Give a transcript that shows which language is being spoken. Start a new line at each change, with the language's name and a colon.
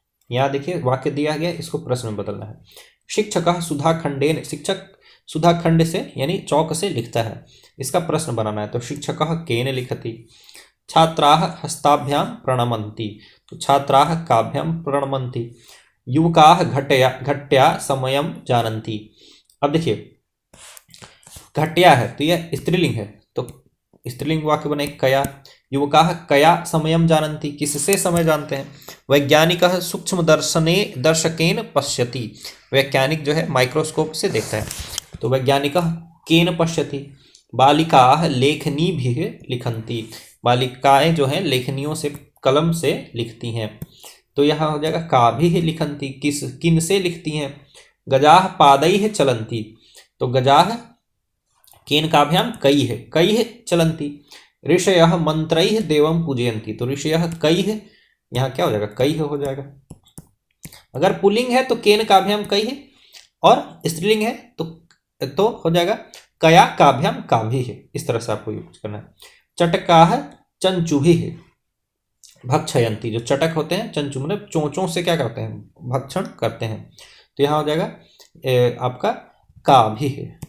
Hindi: यहाँ देखिए वाक्य दिया गया, इसको प्रश्न में बदलना है।
Sanskrit: शिक्षक सुधाखंडेन,
Hindi: शिक्षक सुधाखंड से यानी चौक से लिखता है, इसका प्रश्न बनाना है। तो
Sanskrit: शिक्षक केन लिखति। छात्राः हस्ताभ्याम प्रणमन्ति, तो छात्राः काभ्याम प्रणमन्ति। युवकाः घट्या समयम जानन्ति।
Hindi: अब देखिए घट्या है तो यह स्त्रीलिंग है, तो स्त्रीलिंग वाक्य बने कया।
Sanskrit: युवकाः कया समयम जानन्ति,
Hindi: किससे समय जानते हैं।
Sanskrit: वैज्ञानिकः सूक्ष्म दर्शकेन पश्यति,
Hindi: वैज्ञानिक जो है माइक्रोस्कोप से देखता है, तो
Sanskrit: वैज्ञानिकः केन पश्यति। बालिकाः लेखनीभिः लिखन्ति,
Hindi: बालिकाएं जो हैं लेखनियों से कलम से लिखती हैं, तो यहाँ हो जाएगा
Sanskrit: काभिः लिखन्ति,
Hindi: किन से लिखती हैं।
Sanskrit: गजाः पादैः चलन्ति, तो गजाः केन काभ्याम कैः चलन्ति। ऋषयः मंत्रैः देवं पूजयन्ति,
Hindi: तो
Sanskrit: ऋषयः कैः,
Hindi: यहाँ क्या हो जाएगा कैः हो जाएगा। अगर पुल्लिंग है तो
Sanskrit: केन काभ्याम कैः,
Hindi: और स्त्रीलिंग है तो हो जाएगा
Sanskrit: कया काभ्याम काभिः।
Hindi: इस तरह से आपको यूज करना है।
Sanskrit: चटकाः चंचुभिः भक्षयन्ति,
Hindi: जो चटक होते हैं चंचु मतलब चोंचों से क्या करते हैं भक्षण करते हैं, तो यहाँ हो जाएगा आपका काभिः।